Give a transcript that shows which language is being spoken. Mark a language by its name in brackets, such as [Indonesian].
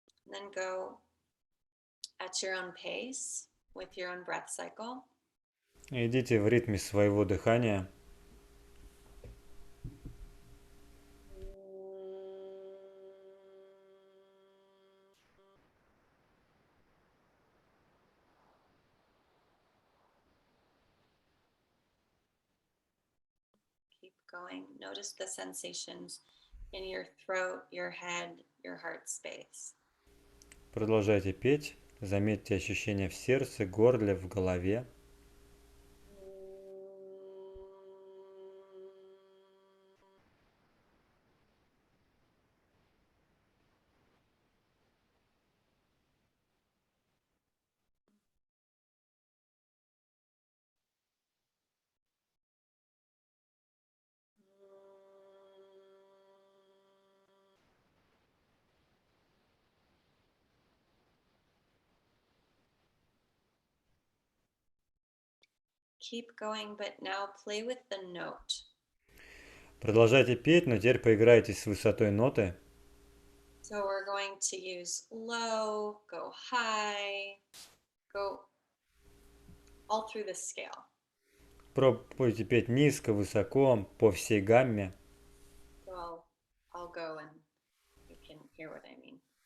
[English] Then go at your own pace with your own breath cycle. [Russian] Идите в ритме своего дыхания. [English] Keep going. Notice the sensations in your throat, your head, your heart space. [Russian] Продолжайте петь. Заметьте ощущения в сердце, горле, в голове. [English] Keep going, but now play with the note. [Russian] Продолжайте петь, но теперь поиграйтесь с высотой ноты. [English] So we're going to use low, go high, go all through the scale. [Russian] Пробуйте петь низко, высоко, по всей гамме. [English] So I'll go and you can hear what I mean.